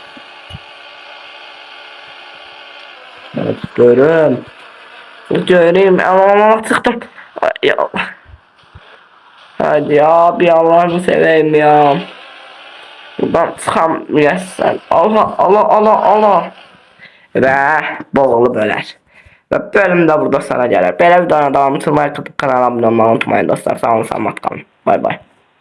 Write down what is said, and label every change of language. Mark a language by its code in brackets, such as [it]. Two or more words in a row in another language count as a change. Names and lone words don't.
[tr] Evet görüm. Göreyim ama sıktım. Ya Allah. Hadi abi Allah'ını seveyim ya. Buradan çıkamıyorsun. Allah Allah Allah Allah. [az] Və boğulub ölər. Və bölüm də burada sona gəlir. Belə videonun davamını tutmayı, kanala abunə olmayı unutmayın dostlar. Sağ olun, salamat qalın. Bay bay.